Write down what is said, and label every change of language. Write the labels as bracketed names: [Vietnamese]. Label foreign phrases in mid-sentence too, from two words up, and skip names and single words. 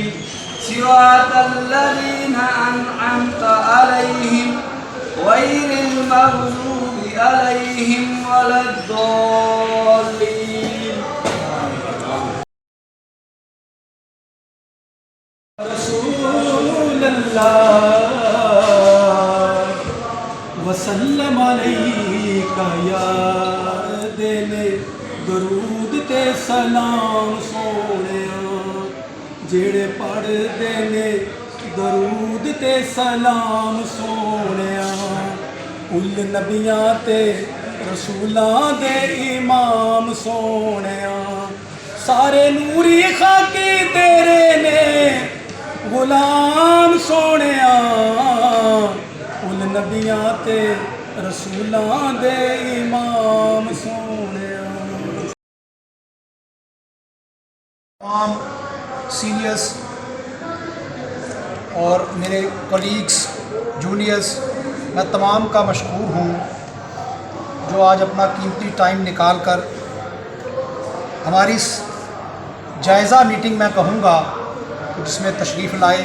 [Arabic] صراط الذين أنعمت عليهم غير المغضوب عليهم ولا الضالين. [Punjabi] رسول اللہ وسلم علیکہ یا دل درود تے سلام سونیا جڑے پڑھدے نے درود تے سلام سونیا کل نبیاں تے رسولاں دے امام سونیا سارے نوری خاکی تیرے نے غلام سونیا کل نبیاں تے رسولاں دے امام سونیا. [Urdu] تمام سینیئرز اور میرے [English] colleagues juniors, [Urdu] میں تمام کا مشکور ہوں جو آج اپنا قیمتی ٹائم نکال کر ہماری اس جائزہ میٹنگ میں کہوں گا جس میں تشریف لائے.